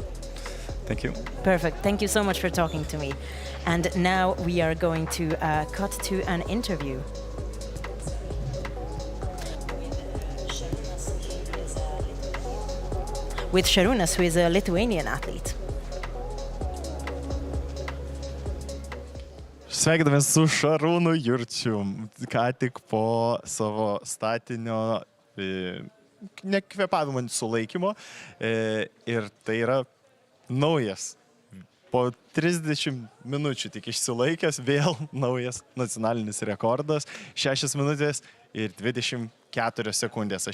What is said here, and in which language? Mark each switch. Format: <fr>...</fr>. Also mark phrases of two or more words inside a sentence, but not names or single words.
<en>Thank you. Perfect. Thank you so much for talking to me. And now we are going to cut to an interview. With Šarūnas, who is a Lithuanian athlete.</en> <lt>Sveikindami su Šarūnu Jurčiu, ką tik po savo statinio nekvėpavimo sulaikymo, ir tai yra naujas, po 30 minučių tik išsilaikęs, vėl naujas nacionalinis rekordas, 6 minutės ir 24 sekundės.</lt>